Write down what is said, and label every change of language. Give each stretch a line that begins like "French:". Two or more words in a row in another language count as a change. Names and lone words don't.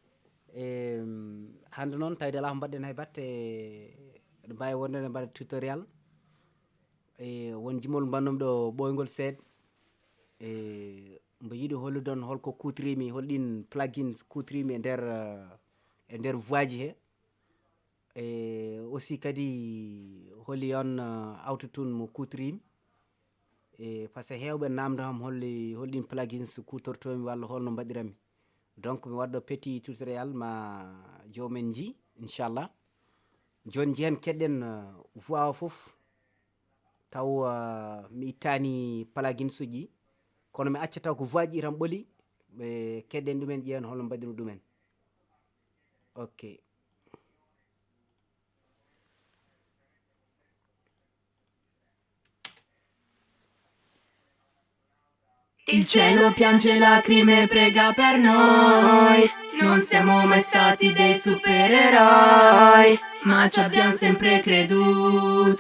Fula: Hande noon tawde ala ko mbaɗɗen hay batte ɗo mbawi wonde ne mbaɗa tutorial won jimol mbannum ɗo ɓoygol seeɗa mbo yiiɗi hollude on holko kutorimi holɗin plugins kutorimi e nder voix ji he aussi kadi holli on autotune mo kutorimi
French: par ce que
Fula: hewɓe namdam holɗin plugins kutortomi walla holno mbaɗirami. Donc mi waɗɗo
French: petit tutorial
Fula: ma jomumen ji inchallah. Joni jehen keɗɗen voix o foof taw mi ittani plugins uji kono mi accata ko voix ji tan ɓooli ɓe keɗɗen ɗumen ƴeewen holno mbaɗiri ɗumen. Ok.
Italian: Il cielo piange lacrime e prega per noi. Non siamo mai stati dei supereroi, ma ci abbiamo sempre creduto.